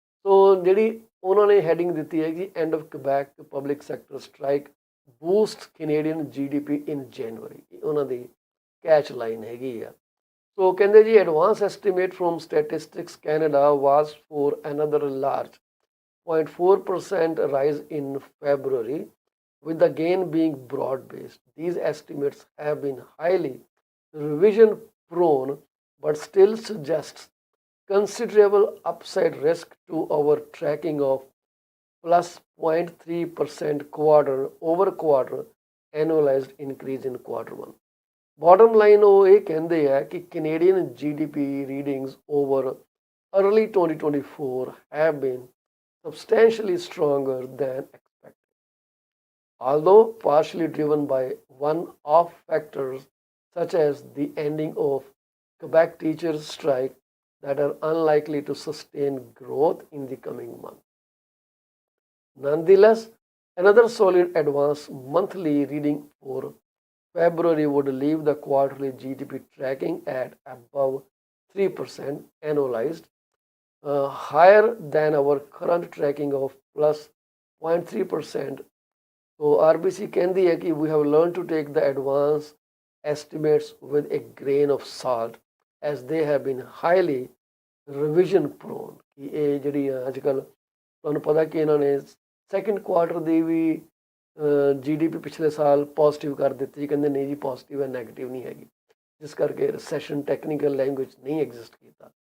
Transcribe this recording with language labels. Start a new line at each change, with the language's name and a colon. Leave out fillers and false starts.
Punjabi: ਸੋ ਜਿਹੜੀ ਉਹਨਾਂ ਨੇ ਹੈਡਿੰਗ ਦਿੱਤੀ ਹੈ ਕਿ
English: end of Quebec public sector strike boost Canadian GDP in January,
Punjabi: ਉਹਨਾਂ ਦੀ ਕੈਚ ਲਾਈਨ ਹੈਗੀ ਆ। ਸੋ ਕਹਿੰਦੇ ਜੀ
English: Advance estimate from Statistics Canada was for another large 0.4% rise in February, with the gain being broad-based. These estimates have been highly revision prone but still suggests considerable upside risk to our tracking of plus 0.3% quarter over quarter annualized increase in quarter one. Bottom line
Punjabi: ਉਹ ਇਹ ਕਹਿੰਦੇ ਆ ਕਿ
English: Canadian GDP readings over early 2024 have been substantially stronger than expected, although partially driven by one-off factors such as the ending of Quebec teachers' strike that are unlikely to sustain growth in the coming months. Nonetheless, another solid advance monthly reading for February would leave the quarterly GDP tracking at above 3% annualized, higher than our current tracking of plus 0.3%.
Punjabi: So RBC ਕਹਿੰਦੀ ਹੈ ਕਿ
English: we have learned to take the advance estimates with a grain of salt as they have been highly revision prone
Punjabi: ਕਿ ਇਹ ਜਿਹੜੀ ਅੱਜ ਕੱਲ੍ਹ ਤੁਹਾਨੂੰ ਪਤਾ ਕਿ ਇਹਨਾਂ ਨੇ ਸੈਕਿੰਡ ਕੁਆਰਟਰ ਦੀ ਵੀ GDP ਪਿਛਲੇ ਸਾਲ ਪੋਜ਼ਿਟਿਵ ਕਰ ਦਿੱਤੀ, ਕਹਿੰਦੇ ਨਹੀਂ ਜੀ ਪੋਜ਼ਿਟਿਵ ਹੈ, ਨੈਗੇਟਿਵ ਨਹੀਂ ਹੈਗੀ, ਜਿਸ ਕਰਕੇ ਰਿਸੈਸ਼ਨ ਟੈਕਨੀਕਲ ਲੈਂਗੁਏਜ ਨਹੀਂ ਐਗਜ਼ਿਸਟ ਕੀਤਾ।